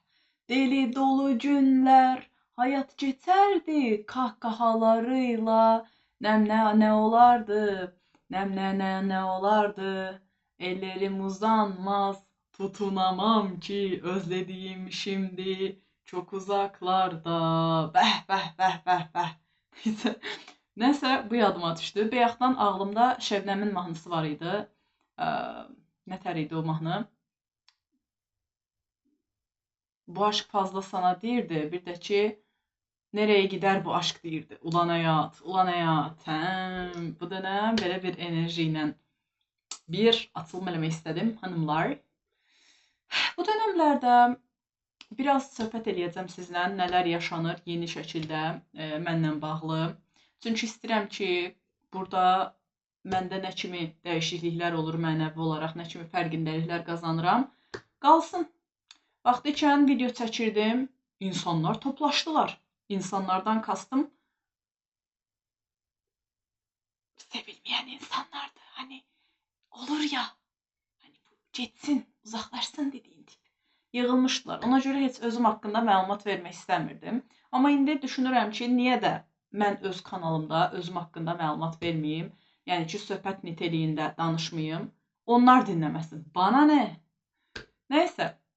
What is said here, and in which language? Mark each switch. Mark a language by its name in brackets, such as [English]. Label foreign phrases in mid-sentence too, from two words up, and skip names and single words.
[Turkish] Deli dolu günler hayat geçerdi kahkahalarıyla. Nem ne olardı, nem ne olardı. Ellerim uzanmaz, tutunamam ki özlediğim şimdi çok uzaklarda. [Azerbaijani] Bəh, bəh, bəh, bəh, bəh. Neysə, nəsə bu yadıma düşdü. Bayaqdan ağlımda Şebnəmin mahnısı var idi. Ə, Nətər idi o mahnı? [Turkish] Bu aşk fazla sana deyirdi. [Azerbaijani] Bir də ki, [Turkish] nereye gider bu aşk [Azerbaijani] deyirdi. Ulan həyat, ulan həyat. Hə, bu dönəm belə bir enerji ilə bir atılım eləmək istədim hanımlar. Bu dönəmlərdə biraz söhbət eləyəcəm sizlə, nələr yaşanır yeni şəkildə mənlə bağlı. Çünki istəyirəm ki, burada məndə nə kimi dəyişikliklər olur mənəvi olaraq, nə kimi fərqindəliklər qazanıram. Qalsın. Vaxtı ikən video çəkirdim, insanlar toplaşdılar. [Turkish] İnsanlardan kastım sevilmeyen insanlardı. [Azerbaijani] Hani olur ya, hani bu getsin, uzaqlaşsın dediyin tip. Yığılmışdılar. Ona görə heç özüm haqqında məlumat vermək istəmirdim. Amma indi düşünürəm ki, niyə də mən öz kanalımda özüm haqqında məlumat verməyim? Yəni ki, söhbət nitəliyində danışmayım. Onlar dinləməsin. Bana nə? Nəysə.